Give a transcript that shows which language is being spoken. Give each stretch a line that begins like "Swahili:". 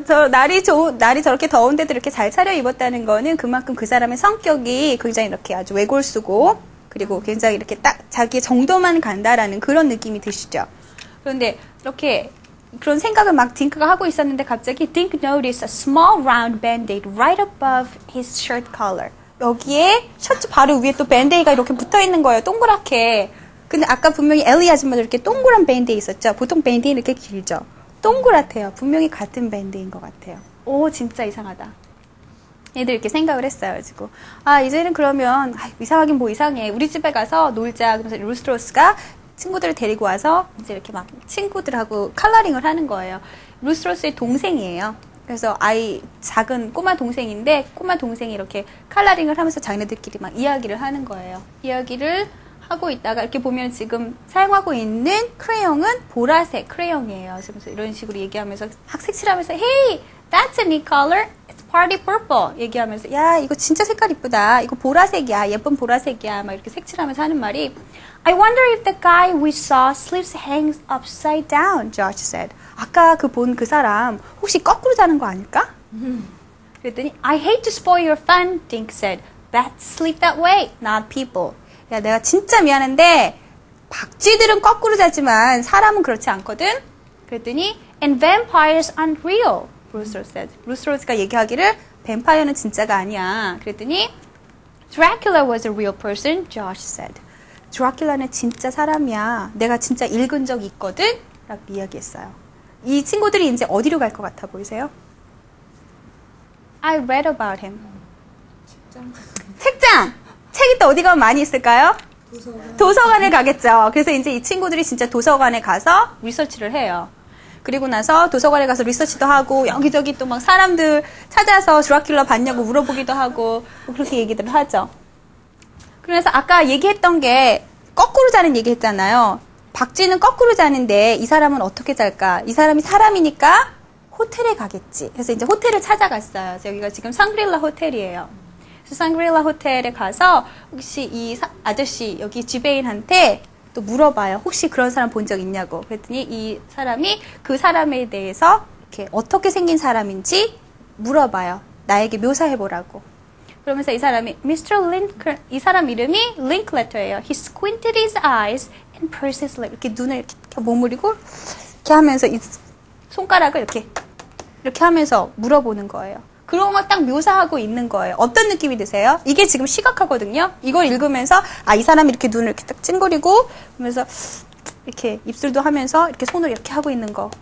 Korean: 날이 저렇게 더운데도 이렇게 잘 차려입었다는 거는 그만큼 그 사람의 성격이 굉장히 이렇게 아주 외골수고, 그리고 굉장히 이렇게 딱 자기의 정도만 간다라는 그런 느낌이 드시죠. 그런데 이렇게 그런 생각을 막 딩크가 하고 있었는데 갑자기
English: Dink noticed a small round band-aid right above his shirt collar.
Korean: 여기에 셔츠 바로 위에 또 밴데이가 이렇게 붙어 있는 거예요. 동그랗게. 근데 아까 분명히 엘리 아줌마도 이렇게 동그란 밴데이 있었죠. 보통 밴데이는 이렇게 길죠. 동그랗대요. 분명히 같은 밴데이인 것 같아요. 오, 진짜 이상하다. 애들 이렇게 생각을 했어요. 가지고 아, 이제는 그러면 이상하긴 뭐 이상해. 우리 집에 가서 놀자. 그래서 루스로스가 친구들을 데리고 와서 이제 이렇게 막 친구들하고 컬러링을 하는 거예요. 루스로스의 동생이에요. 그래서 작은 꼬마 동생인데 꼬마 동생이 이렇게 컬러링을 하면서 자기네들끼리 막 이야기를 하는 거예요. 이야기를 하고 있다가 이렇게 보면 지금 사용하고 있는 크레용은 보라색 크레용이에요. 그래서 이런 식으로 얘기하면서 색칠하면서
English: Hey, that's a neat color. It's party purple.
Korean: 얘기하면서 야, 이거 진짜 색깔 이쁘다. 이거 보라색이야. 예쁜 보라색이야. 막 이렇게 색칠하면서 하는 말이
English: I wonder if the guy we saw sleeps hangs upside down, Josh said.
Korean: 아까 본 그 사람 혹시 거꾸로 자는 거 아닐까? 그랬더니
English: I hate to spoil your fun, Dink said. Bats sleep that way, not people.
Korean: 야, 내가 진짜 미안한데 박쥐들은 거꾸로 자지만 사람은 그렇지 않거든? 그랬더니
English: And vampires aren't real, Brewster said.
Korean: 브루스로스가 얘기하기를 뱀파이어는 진짜가 아니야. 그랬더니
English: Dracula was a real person, Josh said.
Korean: 드라큘라는 진짜 사람이야. 내가 진짜 읽은 적 있거든? 라고 이야기했어요. 이 친구들이 이제 어디로 갈 것 같아 보이세요?
English: I read about him.
Korean: 책장! 책이 또 어디 가면 많이 있을까요? 도서관을 가겠죠. 그래서 이제 이 친구들이 진짜 도서관에 가서 리서치를 해요. 그리고 나서 도서관에 가서 리서치도 하고 여기저기 또 막 사람들 찾아서 드라큘라 봤냐고 물어보기도 하고 그렇게 얘기들을 하죠. 그래서 아까 얘기했던 게 거꾸로 자는 얘기 했잖아요. 박쥐는 거꾸로 자는데 이 사람은 어떻게 잘까? 이 사람이 사람이니까 호텔에 가겠지. 그래서 이제 호텔을 찾아갔어요. 그래서 여기가 지금 상그릴라 호텔이에요. 그래서 상그릴라 호텔에 가서 혹시 이 아저씨 여기 지배인한테 또 물어봐요. 혹시 그런 사람 본 적 있냐고. 그랬더니 이 사람이 그 사람에 대해서 이렇게 어떻게 생긴 사람인지 물어봐요. 나에게 묘사해보라고. 그러면서 이 사람이 Mr. Lincoln, 이 사람 이름이 링클레터예요.
English: He squinted his eyes and pursed his lips.
Korean: 이렇게 눈을 이렇게 머무리고 이렇게 하면서 이 손가락을 이렇게 하면서 물어보는 거예요. 그런 걸 딱 묘사하고 있는 거예요. 어떤 느낌이 드세요? 이게 지금 시각화거든요. 이걸 읽으면서 이 사람이 이렇게 눈을 이렇게 딱 찡그리고 그러면서 이렇게 입술도 하면서 이렇게 손을 이렇게 하고 있는 거.